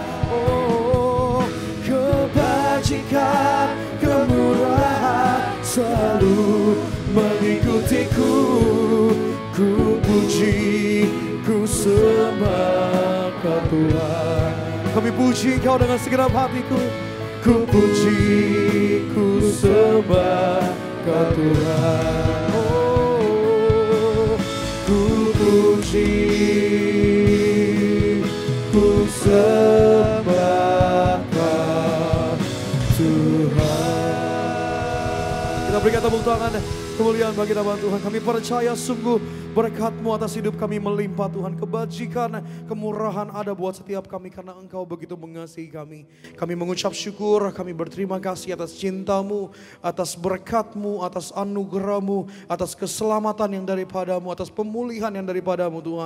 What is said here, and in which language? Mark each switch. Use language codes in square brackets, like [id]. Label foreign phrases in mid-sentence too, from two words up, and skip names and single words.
[id] Oh, kebajikan kemurahan ku puji, ku sembah Kau Tuhan. Kami puji Kau dengan segenap hatiku. Ku puji, ku sembah Kau Tuhan. Oh, ku puji, ku sembah Kau Tuhan. Kita berikan tepuk tangan kemuliaan bagi nama Tuhan. Kami percaya sungguh berkat-Mu atas hidup kami melimpah Tuhan. Kebajikan, kemurahan ada buat setiap kami karena Engkau begitu mengasihi kami. Kami mengucap syukur, kami berterima kasih atas cinta-Mu, atas berkat-Mu, atas anugerah-Mu, atas keselamatan yang daripada-Mu, atas pemulihan yang daripada-Mu Tuhan.